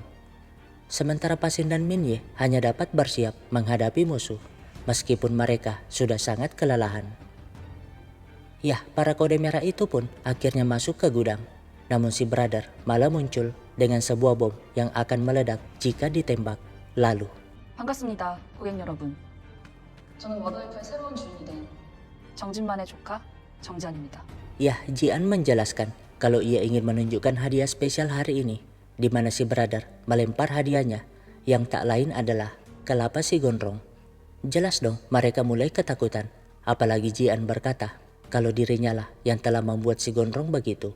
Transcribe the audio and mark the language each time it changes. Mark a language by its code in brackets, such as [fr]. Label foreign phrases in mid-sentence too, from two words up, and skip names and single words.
[id] Sementara Pasin dan Minye hanya dapat bersiap menghadapi musuh, meskipun mereka sudah sangat kelelahan. Yah, para kode merah itu pun akhirnya masuk ke gudang. Namun si brother malah muncul dengan sebuah bom yang akan meledak jika ditembak. Lalu [ko] 반갑습니다, 고객 여러분. 저는 워더웨이프의 새로운 주인이 된 정진만의 조카 정지안입니다. [id] ya, Jian menjelaskan kalau ia ingin menunjukkan hadiah spesial hari ini, di mana si brother melempar hadiahnya yang tak lain adalah kelapa si Gondrong. Jelas dong mereka mulai ketakutan, apalagi Jian berkata kalau dirinya lah yang telah membuat si Gondrong begitu.